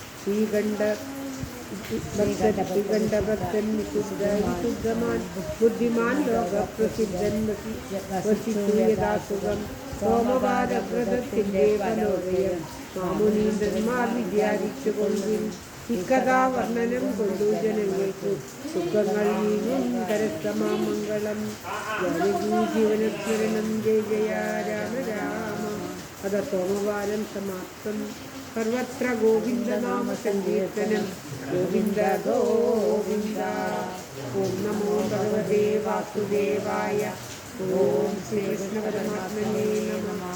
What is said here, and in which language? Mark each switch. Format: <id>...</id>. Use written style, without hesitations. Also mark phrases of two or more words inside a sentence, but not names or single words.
<ml>ശ്രീകണ്ഠഭക്തൻ വിശുദ്ധമാൻ ബുദ്ധിമാൻ ലോകപ്രസിദ്ധൻ വസിച്ചു യഥാസുഖം സോമവാരവ്രതത്തിന്റെ ഫലോദയം മാമുനീന്ദ്രന്മാർ വിചാരിച്ചു കൊണ്ടിൽ ഇക്കഥാവർണ്ണനം കൊണ്ടു ജനങ്ങൾക്കു സുഖങ്ങൾ നീങ്ങും കരസ്ഥമാമംഗളം ജീവനസ്മരണം</ml> <sa>ജയ ജയ രാമ രാമ अथ सोमवारं समाप्तं। सर्वत्र गोविन्दनामसङ्कीर्तनं गोविन्द गोविन्द। ॐ नमो भगवते वासुदेवाय। ॐ श्रीकृष्णपरमात्मने नमः।</sa>